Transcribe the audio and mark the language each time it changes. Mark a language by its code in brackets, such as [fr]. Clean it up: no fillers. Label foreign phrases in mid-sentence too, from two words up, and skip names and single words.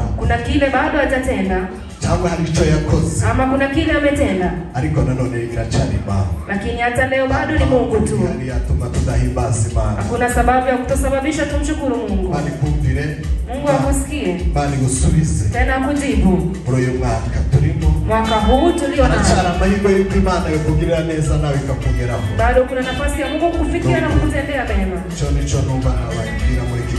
[sw] kuna kile bado hajatenda [rw] cyangwa hari icyo yakoze [sw] ama kuna kile ametenda [rw] ariko nanone iracyari Imana [sw] lakini hata leo bado ni Mungu tu [rw] yani yatuma tudahimbaza Imana [sw] hakuna sababu ya kutosababisha tumshukuru Mungu [rw] bali kumvire [sw] Mungu akusikie [rw] bali gusubize [sw] tena kujibu [rw] uyu mwaka turimo [sw] mwaka huu tulio nao [rw] achara amahirwe y'uko Imana yakugirira neza nawe ikakugeraho [sw] bado kuna nafasi ya Mungu kufikia na kukutendea mema [rw] cyo nico numva ababwira